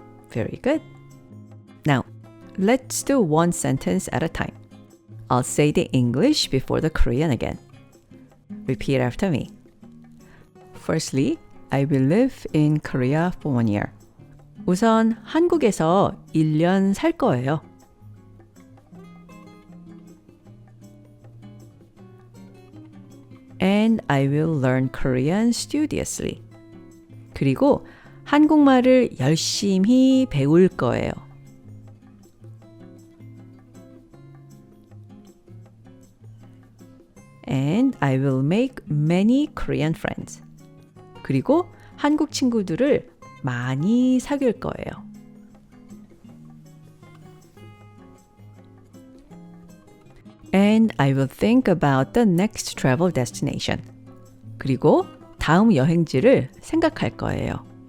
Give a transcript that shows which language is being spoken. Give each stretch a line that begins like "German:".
English: Very good. Now, let's do one sentence at a time. I'll say the English before the Korean again. Repeat after me. Firstly, I will live in Korea for 1 year.
Korean: 우선 한국에서 1년 살 거예요.
English: And I will learn Korean studiously.
Korean: 그리고 한국말을 열심히 배울 거예요.
English: And I will make many Korean friends.
Korean: 그리고 한국 친구들을 많이 사귈 거예요.
English: And I will think about the next travel destination.
Korean: 그리고 다음 여행지를 생각할 거예요.